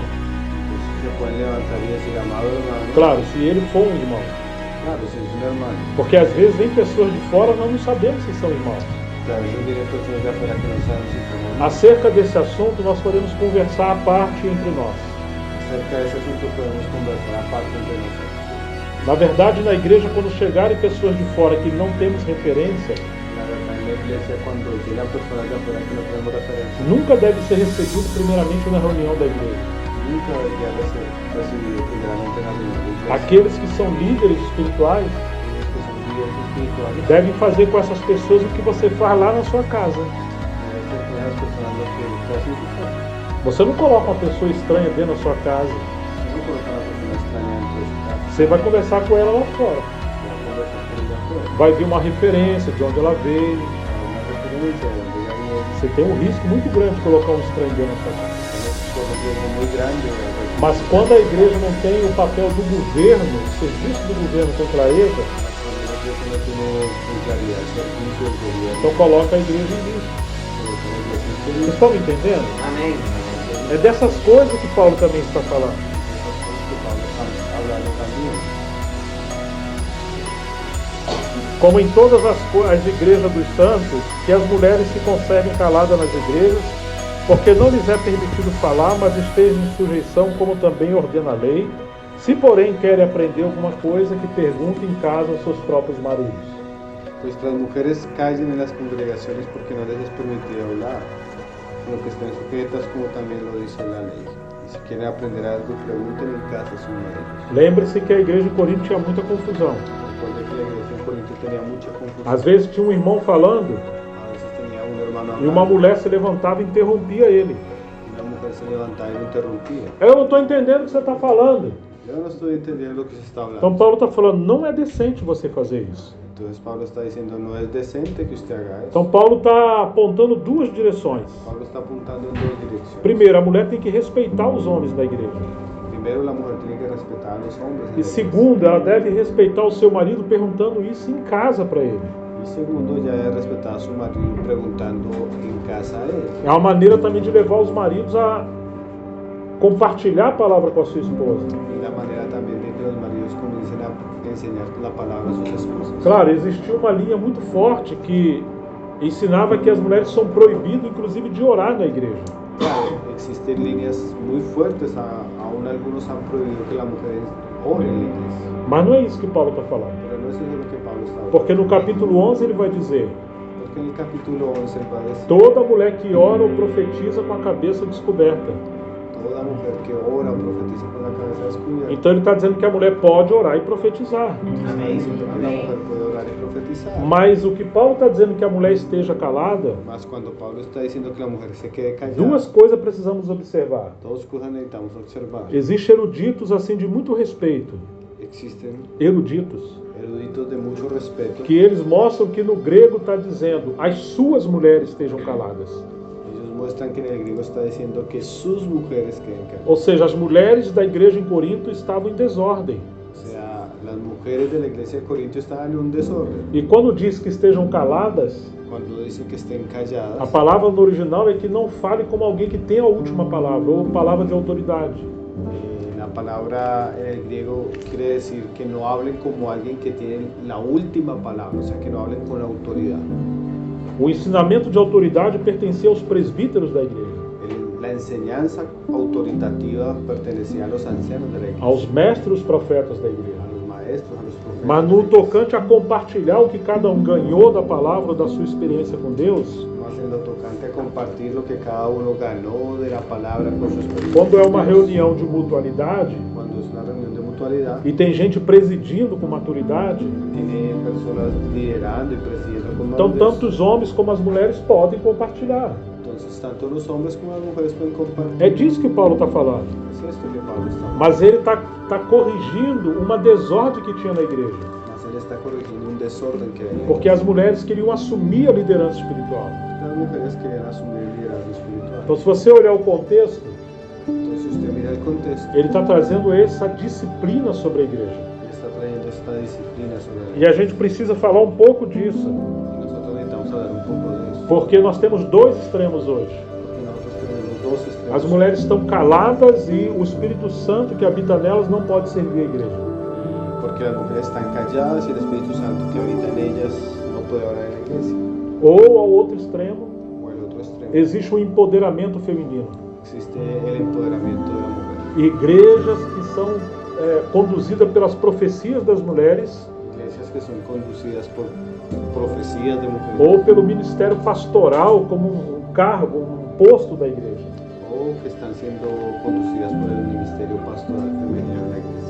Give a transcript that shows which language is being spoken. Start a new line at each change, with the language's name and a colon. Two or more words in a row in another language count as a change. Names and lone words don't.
Spanish: Entonces se pueden levantar y decir, amado hermano.
Portuguese: Claro, se ele for um irmão.
Spanish: Claro, si es un hermano.
Portuguese: Porque às vezes vem pessoas de fora, nós não sabemos se são irmãos.
Spanish: Claro, yo diré personas de afuera que no saben si son hermanos.
Portuguese: Acerca desse assunto, nós podemos conversar à parte entre nós.
Spanish: Acerca de ese asunto podemos conversar aparte entre nosotros.
Portuguese: Na verdade, na igreja, quando chegarem pessoas de fora que não temos referência,
Spanish: La verdad, en la iglesia, cuando llegan personas de afuera que no tenemos referencia,
Portuguese: nunca deve ser recebido primeiramente na reunião da igreja.
Spanish: nunca debería de ser recibido primeramente en la reunión de iglesia.
Portuguese: Aqueles que são líderes espirituais
Spanish: Aquellos que son líderes espirituales
Portuguese: devem fazer com essas pessoas o que você faz lá na sua casa.
Spanish: deben ser con esas personas lo que hacen en su casa.
Portuguese: Você não coloca uma pessoa estranha dentro da sua casa.
Spanish: No colocan a una persona extraña dentro de su casa,
Portuguese: Você vai conversar com ela lá fora.
Spanish: va a conversar con ella afuera.
Portuguese: Vai vir uma referência de onde ela veio.
Spanish: Hay una referencia de donde ella viene.
Portuguese: Você tem um risco muito grande de colocar um estranho dentro da sua casa.
Spanish: Tenemos un riesgo muy grande de recibir.
Portuguese: Mas quando a igreja não tem o papel do governo, o serviço do governo com clareza,
Spanish: Cuando la iglesia no tiene con claridad servicio del gobierno,
Portuguese: então coloca a igreja em risco.
Spanish: coloca a la iglesia en
Portuguese: Vocês
Spanish: peligro.
Portuguese: estão me entendendo?
Spanish: Amén.
Portuguese: É dessas coisas que Paulo também está falando.
Spanish: Esas cosas que Pablo está hablando también.
Portuguese: Como em todas as igrejas dos santos, que as mulheres se conservem caladas nas igrejas, porque não lhes é permitido falar, mas estejam em sujeição, como também ordena a lei. Se, porém, querem aprender alguma coisa, que perguntem em casa aos seus próprios maridos.
Spanish: Pues que las mujeres callen en las congregaciones porque no les es permitido hablar, sino que estén sujetas como también lo dice la ley. Y si quieren aprender algo, pregunten en casa a sus maridos.
Portuguese: Lembre-se que a igreja de Corinto tinha muita confusão.
Spanish: Recuerden que la iglesia en Corinto tenía mucha confusión.
Portuguese: Às vezes tinha um irmão falando
Spanish: A veces tenía un hermano
Portuguese: e uma
Spanish: hablando,
Portuguese: mulher se levantava e interrompia ele.
Spanish: y una mujer se levantaba y lo interrumpía.
Portuguese: Eu não estou entendendo o que você está falando.
Spanish: Yo no estoy entendiendo lo que se está hablando.
Portuguese: Então Paulo está falando: não é decente você fazer isso.
Spanish: Entonces Pablo está diciendo, no es decente que usted haga eso.
Portuguese: Então Paulo está apontando duas direções.
Spanish: Pablo está apuntando en dos direcciones.
Portuguese: Primeiro, a mulher tem que respeitar os homens da igreja.
Spanish: Primero, la mujer tiene que respetar a los hombres. en la
Portuguese: E
Spanish: iglesia.
Portuguese: segundo, ela deve respeitar o seu marido perguntando isso em casa para ele.
Spanish: Y segundo, ya debe respetar a su marido preguntando en casa a él.
Portuguese: É uma maneira também de levar os maridos a compartilhar a palavra com a sua esposa.
Spanish: Y la manera también de que los maridos comiencen a enseñar la palabra a sus esposas.
Portuguese: Claro, existia uma linha muito forte que ensinava que as mulheres são proibidas, inclusive, de orar na igreja.
Spanish: Claro, existen líneas muy fuertes, aún algunos han prohibido que las mujeres oren en la iglesia.
Portuguese: Mas não é isso que Paulo está falando.
Spanish: Pero no es eso lo que Pablo está hablando.
Portuguese: Porque no capítulo 11 ele vai dizer:
Spanish: Porque en el capítulo 11 él va a decir,
Portuguese: toda mulher que ora ou profetiza com a cabeça descoberta.
Spanish: toda mujer que ora o profetiza con la cabeza descubierta.
Portuguese: Então ele está dizendo que a mulher pode orar e profetizar.
Spanish: Amén. Diciendo que la mujer puede orar y profetizar.
Portuguese: Mas o que Paulo está dizendo que a mulher esteja calada,
Spanish: Mas cuando Pablo está diciendo que la mujer se quede callada,
Portuguese: duas coisas precisamos observar.
Spanish: dos cosas necesitamos observar.
Portuguese: Existem eruditos assim de muito respeito,
Spanish: Existen eruditos, eruditos de mucho respeto.
Portuguese: que eles mostram que no grego está dizendo as suas mulheres estejam caladas.
Spanish: Ellos muestran que en el griego está diciendo que sus mujeres queden calladas.
Portuguese: Ou seja, as mulheres da igreja em Corinto estavam em desordem.
Spanish: O sea, las mujeres de la iglesia de Corinto estaban en un desorden.
Portuguese: E quando diz que estejam caladas,
Spanish: Cuando dicen que estén
Portuguese: a
Spanish: calladas,
Portuguese: palavra no original é que não fale como alguém que tem a última palavra, ou palavra de autoridade.
Spanish: la palabra en el griego quiere decir que no hablen como alguien que tiene la última palabra, o sea, que no hablen con autoridad.
Portuguese: O ensinamento de autoridade pertencia aos presbíteros da igreja,
Spanish: La enseñanza autoritativa pertenecía a los ancianos de la iglesia,
Portuguese: aos mestres profetas da
Spanish: a
Portuguese: igreja.
Spanish: los maestros, a los profetas.
Portuguese: Mas no tocante a compartilhar o que cada um ganhou da palavra, da sua experiência com Deus,
Spanish: Más en lo tocante a compartir lo que cada uno ganó de la palabra con su experiencia.
Portuguese: quando é uma reunião de mutualidade
Spanish: Cuando es una reunión de mutualidad,
Portuguese: e tem gente presidindo com maturidade,
Spanish: tiene personas liderando y presidiendo con
Portuguese: então
Spanish: madurez.
Portuguese: tanto os homens como as mulheres podem compartilhar.
Spanish: Entonces, tanto los hombres como las mujeres pueden compartir.
Portuguese: É disso que Paulo está falando.
Spanish: Es esto que Pablo está hablando.
Portuguese: Mas ele está corrigindo uma desordem que tinha na igreja.
Spanish: Mas él está corrigiendo un desorden que hay.
Portuguese: Porque as mulheres queriam assumir a liderança espiritual.
Spanish: Las mujeres quieren asumir el liderazgo espiritual.
Portuguese: Então, se você olhar o contexto,
Spanish: Entonces, si usted mira el contexto,
Portuguese: ele está trazendo essa disciplina sobre a igreja.
Spanish: él está trayendo esta disciplina sobre
Portuguese: E a gente precisa falar um pouco disso.
Spanish: Y nosotros necesitamos hablar un poco de eso.
Portuguese: Porque nós temos dois extremos hoje.
Spanish: Porque nosotros tenemos dos extremos.
Portuguese: As mulheres estão caladas e o Espírito Santo que habita nelas não pode servir a igreja.
Spanish: Porque las mujeres están calladas y el Espíritu Santo que habita en ellas no puede hablar en la iglesia.
Portuguese: Ou, ao outro extremo,
Spanish: O el otro extremo,
Portuguese: existe um empoderamento feminino.
Spanish: existe el empoderamiento de la mujer.
Portuguese: Igrejas que são conduzidas pelas profecias das mulheres
Spanish: Iglesias que son conducidas por profecías de mujeres.
Portuguese: ou pelo ministério pastoral como um cargo, um posto da igreja.
Spanish: O que están siendo conducidas por el ministerio pastoral femenino en la iglesia.